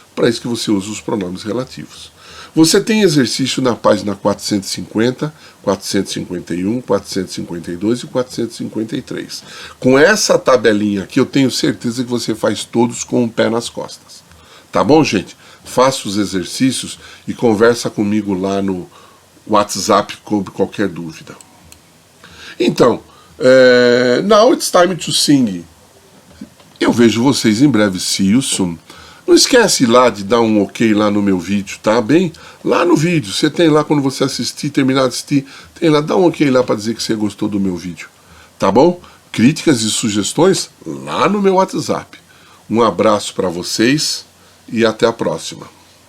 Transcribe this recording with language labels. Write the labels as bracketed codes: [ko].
[pt] Para isso que você usa os pronomes relativos. Você tem exercício na página 450, 451, 452 e 453. Com essa tabelinha aqui, eu tenho certeza que você faz todos com o pé nas costas. Tá bom, gente? Faça os exercícios e conversa comigo lá no WhatsApp sobre qualquer dúvida. [en] Então, now it's time to sing. [pt] Eu vejo vocês em breve. See you soon. Não esquece lá de dar um ok lá no meu vídeo, tá bem? Lá no vídeo, você tem lá quando você assistir, terminar de assistir, tem lá, dá um ok lá para dizer que você gostou do meu vídeo. Tá bom? Críticas e sugestões lá no meu WhatsApp. Um abraço para vocês e até a próxima.